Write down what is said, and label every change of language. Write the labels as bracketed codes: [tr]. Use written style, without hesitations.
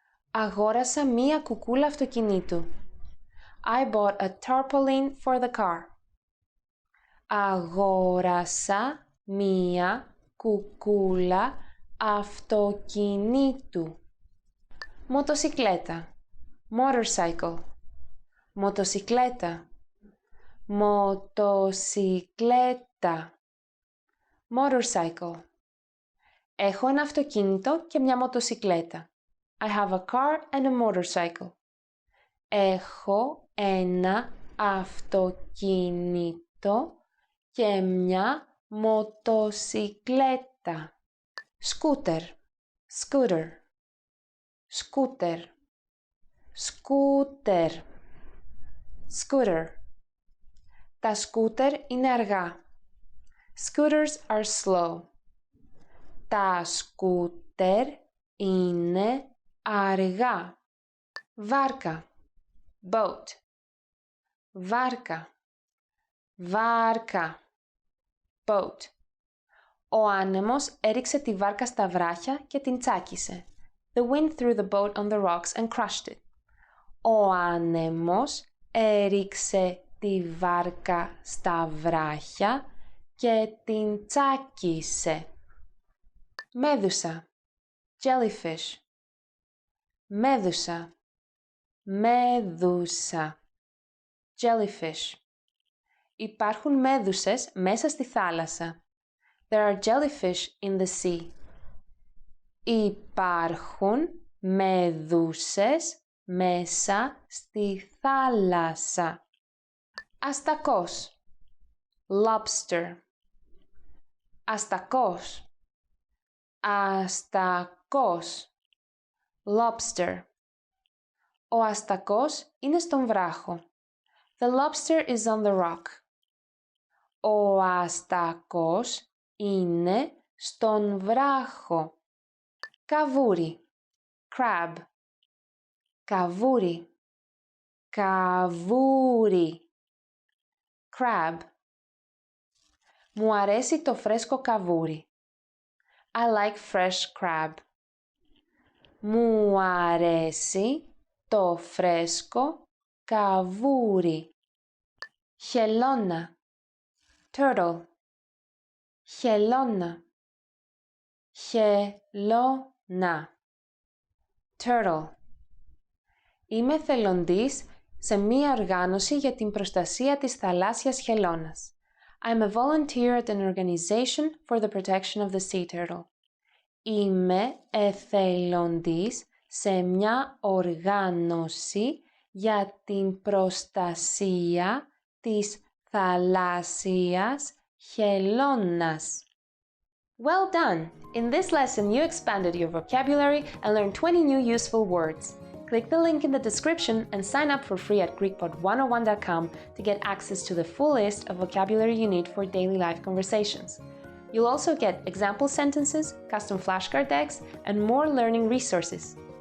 [el] Αγόρασα μία κουκούλα αυτοκινήτου. [en] I bought a tarpaulin for the car. [el] Αγόρασα μία κουκούλα αυτοκινήτου. Μοτοσικλέτα. Motorcycle. Μοτοσικλέτα. Μοτοσικλέτα. Motorcycle. Έχω ένα αυτοκίνητο και μια μοτοσικλέτα. [en] I have a car and a motorcycle. [el] Έχω ένα αυτοκίνητο και μια μοτοσικλέτα. Σκούτερ. Scooter. Σκούτερ. Σκούτερ. Scooter. Τα σκούτερ είναι αργά. [en] Scooters are slow. [el] Τα σκούτερ είναι αργά. Βάρκα. Boat. Βάρκα. Βάρκα. Boat. Ο άνεμος έριξε τη βάρκα στα βράχια και την τσάκισε. [en] The wind threw the boat on the rocks and crushed it. [el] Ο άνεμος έριξε τη βάρκα στα βράχια και την τσάκισε. Μέδουσα. Jellyfish. Μέδουσα. Μέδουσα. Jellyfish. Υπάρχουν μέδουσες μέσα στη θάλασσα. [en] There are jellyfish in the sea. [el] Υπάρχουν μέδουσες μέσα στη θάλασσα. Αστακός. Lobster. Αστακός. Αστακός. Lobster. Ο αστακός είναι στον βράχο. [en] The lobster is on the rock. [el] Ο αστακός είναι στον βράχο. Καβούρι. Crab. Καβούρι. Καβούρι. Crab. Μου αρέσει το φρέσκο καβούρι. [en] I like fresh crab. [el] Μου αρέσει το φρέσκο καβούρι. Χελώνα. Turtle. Χελώνα. Χελώνα. Turtle. Είμαι θελοντής σε μία οργάνωση για την προστασία της θαλάσσιας χελώνας. [en] I'm a volunteer at an organization for the protection of the sea turtle. [el] Είμαι εθελοντής σε μια οργάνωση για την προστασία της θαλάσσιας χελώνας. [en] Well done! In this lesson, you expanded your vocabulary and learned 20 new useful words. Click the link in the description and sign up for free at GreekPod101.com to get access to the full list of vocabulary you need for daily life conversations. You'll also get example sentences, custom flashcard decks, and more learning resources.